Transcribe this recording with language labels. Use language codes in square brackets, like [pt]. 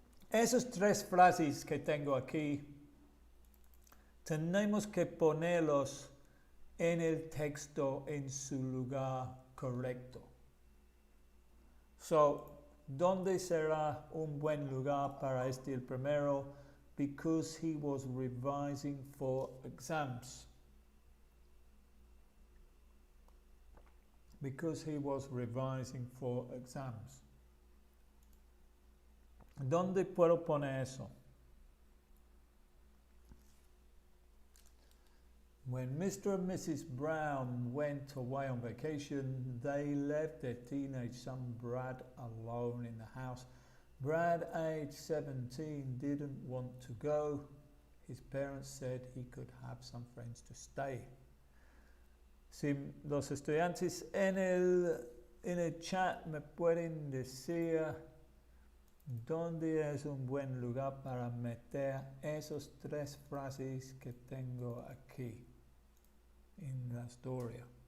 [es] Esas tres frases que tengo aquí, tenemos que ponerlos en el texto en su lugar correcto. So, ¿dónde será un buen lugar para este el primero? [en] Because he was revising for exams. Because he was revising for exams. [es] ¿Dónde puedo poner eso? [en] When Mr. and Mrs. Brown went away on vacation, they left their teenage son Brad alone in the house. Brad, age 17, didn't want to go. His parents said he could have some friends to stay. [es] Si los estudiantes en el chat me pueden decir dónde es un buen lugar para meter esas tres frases que tengo aquí en la historia.